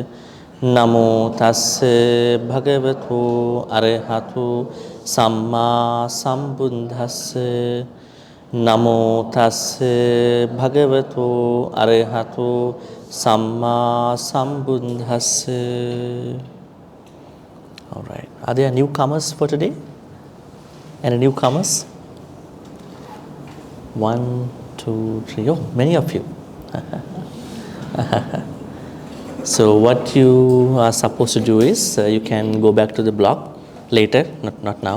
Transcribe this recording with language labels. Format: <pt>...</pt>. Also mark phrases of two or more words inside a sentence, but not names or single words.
<pi>Namo tasse bhagavato arahato Sammā sambuddhasse. Namo tasse bhagavato arahato Sammā sambuddhasse.</pi> <en>All right. Are there newcomers for today? Any newcomers? 1, 2, 3. Oh, many of you. So what you are supposed to do is you can go back to the blog later, not now.</en>